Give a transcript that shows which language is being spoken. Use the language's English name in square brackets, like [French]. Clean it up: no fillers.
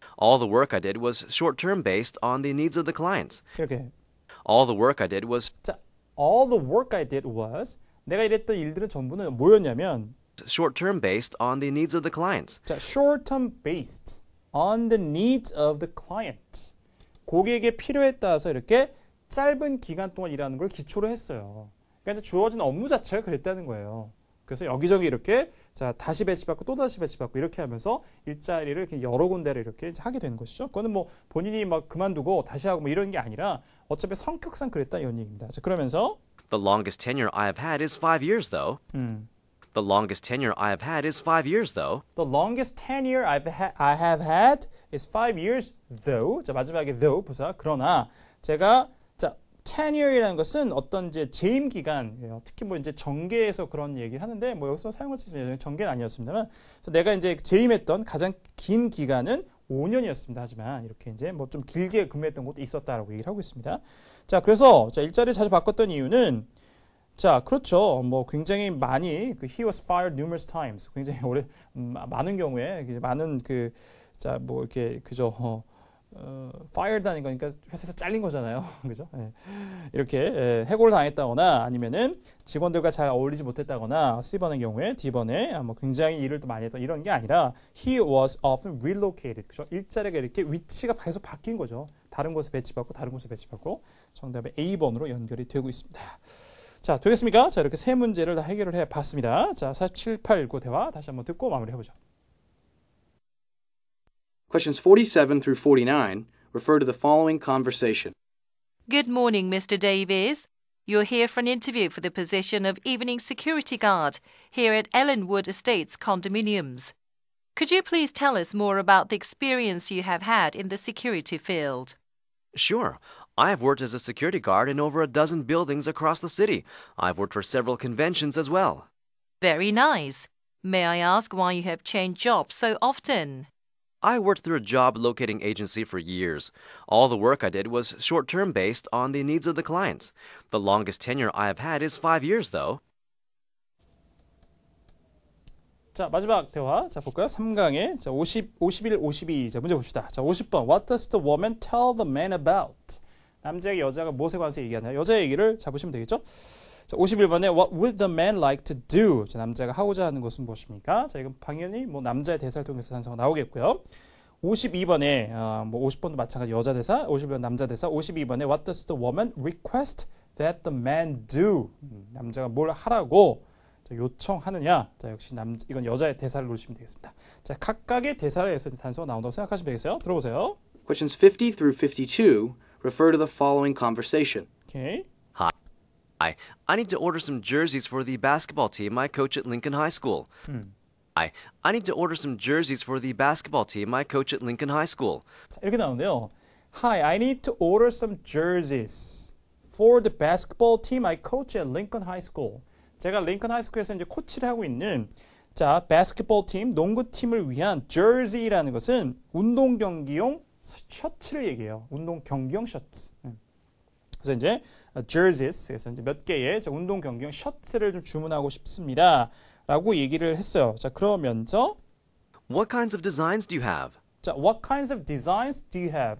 [English] All the work I did was short-term based on the needs of the clients. [Korean] 이렇게 [English] All the work I did was [Korean] 자, [English] all the work I did was [Korean] 내가 일했던 일들은 전부는 뭐였냐면 [English] short-term based on the needs of the clients. 자, short-term based on the needs of the client. [Korean] 고객의 필요에 따라서 이렇게 짧은 기간 동안 일하는 걸 기초로 했어요. 그러니까 주어진 업무 자체가 그랬다는 거예요. 그래서 여기저기 이렇게 자 다시 배치받고 또 다시 배치받고 이렇게 하면서 일자리를 이렇게 여러 군데를 이렇게 하게 되는 것이죠. 그거는 뭐 본인이 막 그만두고 다시 하고 뭐 이런 게 아니라 어차피 성격상 그랬다 이런 얘기입니다. 자, 그러면서 [English] The longest tenure I have had is 5 years, though. The longest tenure I have had is 5 years, though. The longest tenure I have had is 5 years, though. [Korean] 자, 마지막에 though 부사. 그러나 제가 자 tenure이라는 것은 어떤 이제 재임 기간이에요. 특히 뭐 이제 정계에서 그런 얘기를 하는데 뭐 여기서 사용할 수 있으면 정계는 아니었습니다만, 그래서 내가 이제 재임했던 가장 긴 기간은 5년이었습니다. 하지만 이렇게 이제 뭐 좀 길게 근무했던 것도 있었다라고 얘기를 하고 있습니다. 자, 그래서 자 일자리를 자주 바꿨던 이유는 자, 그렇죠. 뭐 굉장히 많이 [English] he was fired numerous times. [Korean] 굉장히 오래 많은 경우에 많은 자 뭐 이렇게 그죠. fired 하는 거니까 회사에서 잘린 거잖아요. 그죠? 예. 이렇게 해고를 당했다거나 아니면은 직원들과 잘 어울리지 못했다거나 C번의 경우에 D번에 뭐 굉장히 일을 또 많이 했다 이런 게 아니라 [English] he was often relocated. [Korean] 그죠? 일자리가 이렇게 위치가 계속 바뀐 거죠. 다른 곳에 배치받고 다른 곳에 배치받고 정답의 A번으로 연결이 되고 있습니다. 자, 되겠습니까? 자, 이렇게 세 문제를 다 해결을 해 봤습니다. 자, 47, 8, 9 대화 다시 한번 듣고 마무리해 보죠. [English] Questions 47 through 49 refer to the following conversation. Good morning, Mr. Davies. You're here for an interview for the position of evening security guard here at Ellenwood Estates condominiums. Could you please tell us more about the experience you have had in the security field? Sure. I have worked as a security guard in over a dozen buildings across the city. I've worked for several conventions as well. Very nice. May I ask why you have changed jobs so often? I worked through a job locating agency for years. All the work I did was short-term based on the needs of the clients. The longest tenure I have had is 5 years, though. [Korean] 자, 마지막 대화. 자, 볼까요? 3강에. 자, 51, 52. 자, 문제 봅시다. 자, 50번. [English] What does the woman tell the man about? [Korean] 남자에게 여자가 무엇에 관해서 얘기하나요? 여자 얘기를 잡으시면 되겠죠? [English] 자, 51번에 What would the man like to do? [Korean] 자, 남자가 하고자 하는 것은 무엇입니까? 자, 이건 당연히 뭐 남자의 대사를 통해서 단서가 나오겠고요. 52번에 뭐 50번도 마찬가지 여자 대사, 51번 남자 대사, 52번에 [English] What does the woman request that the man do? [Korean] 남자가 뭘 하라고 자, 요청하느냐? 자, 역시 이건 여자의 대사를 누르시면 되겠습니다. 자, 각각의 대사에서 단서가 나온다고 생각하시면 되겠어요. 들어보세요. [English] Questions 50 through 52 refer to the following conversation. [Korean] 오케이. [English] I need to order some jerseys for the basketball team I coach at Lincoln High School. I need to order some jerseys for the basketball team I coach at Lincoln High School. [Korean] 자, 이렇게 나오는데요. [English] Hi, I need to order some jerseys for the basketball team I coach at Lincoln High School. [Korean] 제가 링컨 하이스쿨에서 이제 코치를 하고 있는 자, basketball 팀, 농구팀을 위한 jersey라는 것은 운동 경기용 셔츠를 얘기해요. 운동 경기용 셔츠. 그래서 이제 jerseys 그래서 이제 몇 개의 운동 경기용 셔츠를 좀 주문하고 싶습니다라고 얘기를 했어요. 자, 그러면서 [English] What kinds of designs do you have? 자, what kinds of designs do you have?